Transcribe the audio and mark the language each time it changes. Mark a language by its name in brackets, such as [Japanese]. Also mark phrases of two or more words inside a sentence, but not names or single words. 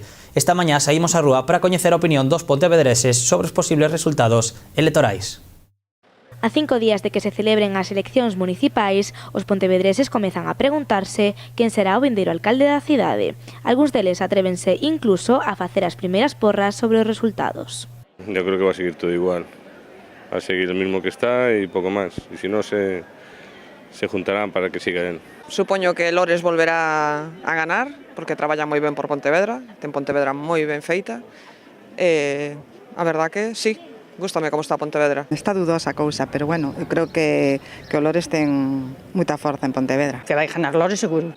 [Galician] Esta mañá saímos á rúa para coñecer a opinión dos pontevedreses sobre os posibles resultados electorais. A 5 días de que se celebren as eleccións municipais, os pontevedreses comezan a preguntarse quen será o vindeiro alcalde da cidade. Algúns deles atrévense incluso a facer as primeiras porras sobre os resultados. [Spanish] Yo creo que va a seguir todo igual. Va a seguir el mismo que está y poco más. Y si no, se juntarán para que siga él. [Galician] Supoño que Lores volverá a ganar, porque traballa moi ben por Pontevedra, ten Pontevedra moi ben feita. [Spanish] A verdad que sí. [Galician] Gústame como está Pontevedra. Está dudosa a cousa, pero bueno, eu creo que o Lores ten moita forza en Pontevedra. Que vai ganar Lores seguro.